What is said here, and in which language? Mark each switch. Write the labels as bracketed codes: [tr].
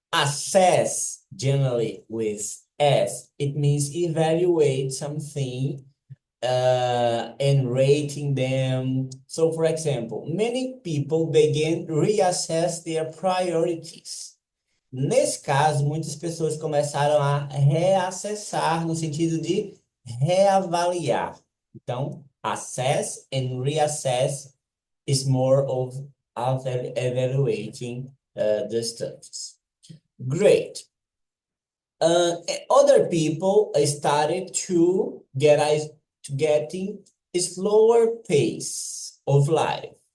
[en] Assess, generally with S, it means evaluate something and rating them. So, for example, many people begin reassess their priorities. [pt] Nesse caso, muitas pessoas começaram a reacessar no sentido de reavaliar. [en] Então, assess and reassess is more of evaluating the stuffs. Great. Other people started to getting a slower pace of life.